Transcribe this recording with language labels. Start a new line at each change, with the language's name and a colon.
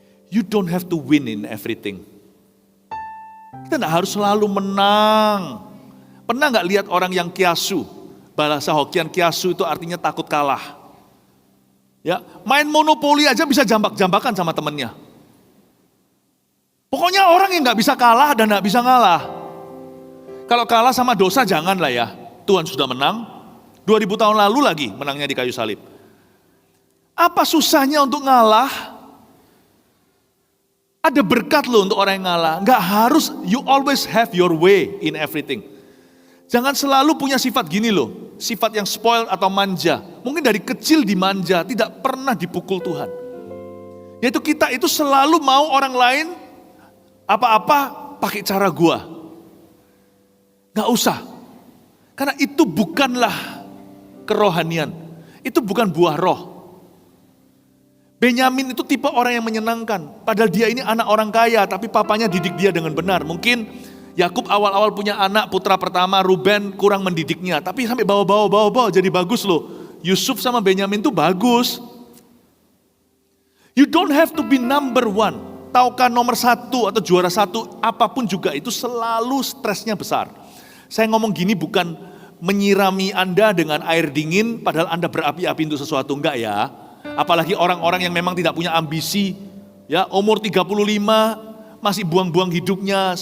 English: You don't have to win in everything.
Indonesian: Kita tidak harus selalu menang. Pernah nggak lihat orang yang kiasu? Bahasa Hokian kiasu itu artinya takut kalah. Ya, main monopoli aja bisa jambak-jambakan sama temennya. Pokoknya orang yang nggak bisa kalah dan nggak bisa ngalah. Kalau kalah sama dosa janganlah ya. Tuhan sudah menang. 2000 tahun lalu lagi menangnya di kayu salib. Apa susahnya untuk ngalah? Ada berkat loh untuk orang yang ngalah. Nggak harus,
English: you always have your way in everything.
Indonesian: Jangan selalu punya sifat gini loh. Sifat yang spoiled atau manja. Mungkin dari kecil dimanja, tidak pernah dipukul Tuhan. Yaitu kita itu selalu mau orang lain apa-apa pakai cara gua. Gak usah. Karena itu bukanlah kerohanian. Itu bukan buah roh. Benyamin itu tipe orang yang menyenangkan. Padahal dia ini anak orang kaya, tapi papanya didik dia dengan benar. Mungkin Yakub awal-awal punya anak, putra pertama, Ruben kurang mendidiknya. Tapi sampai bawa jadi bagus loh. Yusuf sama Benyamin itu bagus.
English: You don't have to be number one.
Indonesian: Tahukah nomor satu atau juara satu, apapun juga itu selalu stresnya besar. Saya ngomong gini bukan menyirami Anda dengan air dingin, padahal Anda berapi-api untuk sesuatu, enggak ya. Apalagi orang-orang yang memang tidak punya ambisi. Ya, umur 35, masih buang-buang hidupnya.